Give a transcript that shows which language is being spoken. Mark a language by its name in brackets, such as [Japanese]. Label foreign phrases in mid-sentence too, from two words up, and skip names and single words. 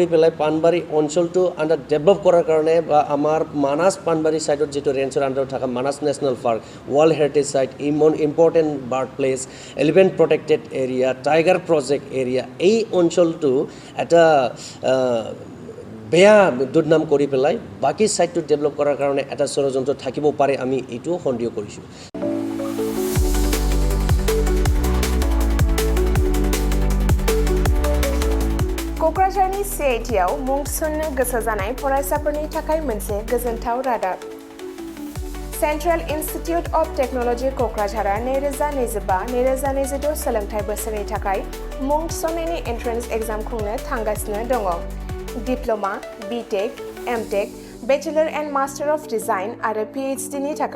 [Assamese] পেলাই পাণবাৰী অঞ্চলটো [English] under develop [Assamese] কৰাৰ কাৰণে বা আমাৰ মানাছ পাণবাৰী ছাইডত যিটো ৰেঞ্জৰ আণ্ডাৰত থকা মানাছ নেশ্যনেল পাৰ্ক [English] World Heritage Site Important Bird Place Elephant Protected Area Tiger Project Area [Assamese] এই অঞ্চলটো এটা বেয়া দুৰ্নাম কৰি পেলাই বাকী ছাইডটো ডেভেলপ কৰাৰ কাৰণে এটা ষড়যন্ত্ৰ থাকিব পাৰে আমি এইটো সন্দেহ কৰিছোঁ [Bodo] क'क्राझारनि CITआव मुं थिसननो गोसो जानाय फरायसाफोरनि थाखाय मोनसे गोजोनथाव रादाब सेन्ट्रेल इन्स्टिटिउट अफ टेक्न'लजि क'क्राझारआ 2025-2026 सोलोंथाइ बोसोरनि थाखाय मुं थिसननायनि [English] entrance exam [Bodo] खुंनो थांगासिनो दङ [English] diploma B.Tech M.Tech Bachelor and Master of Design [Bodo] आरो PhD नि थाखाय